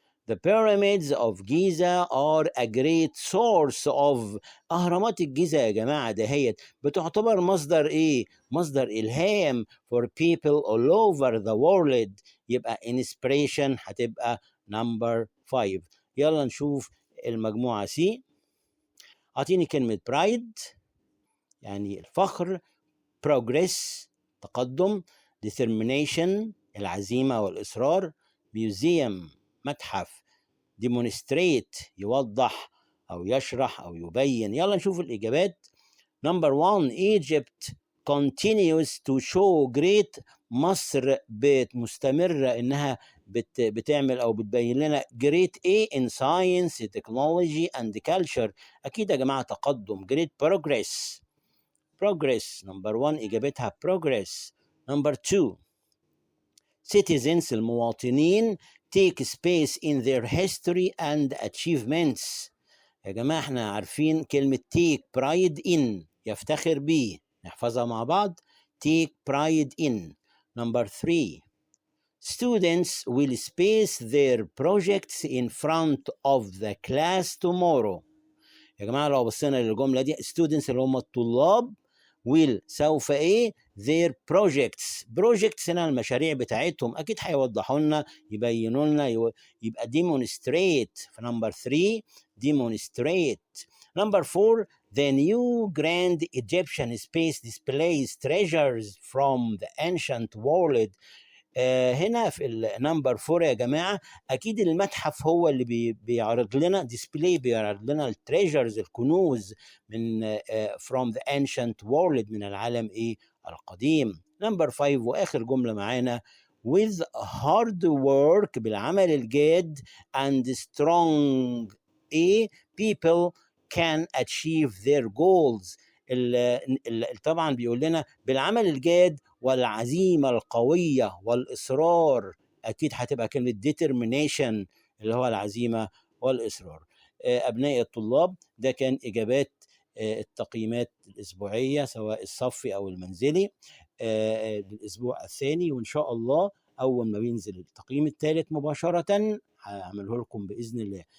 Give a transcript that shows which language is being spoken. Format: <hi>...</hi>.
<en>The pyramids of Giza are a great source of.</en> <ar>أهرامات الجيزة يا جماعة دهيت بتعتبر مصدر إيه؟ مصدر إلهام</ar> <en>for people all over the world.</en> <ar>يبقى inspiration هتبقى</ar> <en>number 5.</en> <ar>يلا نشوف المجموعة C. أعطيني كلمة pride يعني الفخر، progress تقدم، determination العزيمة والإصرار، museum متحف، demonstrate يوضح أو يشرح أو يبين. يلا نشوف الإجابات.</ar> <en>number 1 Egypt continues to show great.</en> <ar>مصر مستمرة إنها بتعمل أو بتبين لنا</ar> <en>great A in science, technology and culture.</en> <ar>أكيد يا جماعة تقدم.</ar> <en>great progress. number 1</en> <ar>إجابتها</ar> <en>progress. number 2 citizens المواطنين take space in their history and achievements.</en> <ar>يا جماعة احنا عارفين كلمة</ar> <en>take pride in</en> <ar>يفتخر بيه، نحفظها مع بعض.</ar> <en>take pride in. number 3 students will space their projects in front of the class tomorrow.</en> <ar>يا جماعة لو بصينا للجملة دي students اللي هم الطلاب will سوف ايه</ar> <en>their projects</en> <ar>هنا المشاريع بتاعتهم اكيد هيوضحوا لنا يبينوا لنا يبقى demonstrate في number 3 demonstrate.</ar> <en>number 4 the new grand Egyptian space displays treasures from the ancient world.</en> <ar>هنا في النمبر 4 يا جماعة أكيد المتحف هو اللي بيعرض لنا ديسبلاي، بيعرض لنا التريجرز الكنوز من</ar> <en>from the ancient world</en> <ar>من العالم القديم. نمبر 5 وآخر جملة معانا</ar> <en>with hard work</en> <ar>بالعمل الجاد</ar> <en>and strong people can achieve their goals.</en> <ar>طبعا بيقول لنا بالعمل الجاد والعزيمة القوية والإصرار. أكيد هتبقى كلمة determination اللي هو العزيمة والإصرار. أبناء الطلاب ده كان إجابات التقييمات الأسبوعية سواء الصفي أو المنزلي للأسبوع الثاني، وإن شاء الله أول ما بينزل التقييم الثالث مباشرة هعمله لكم بإذن الله.</ar>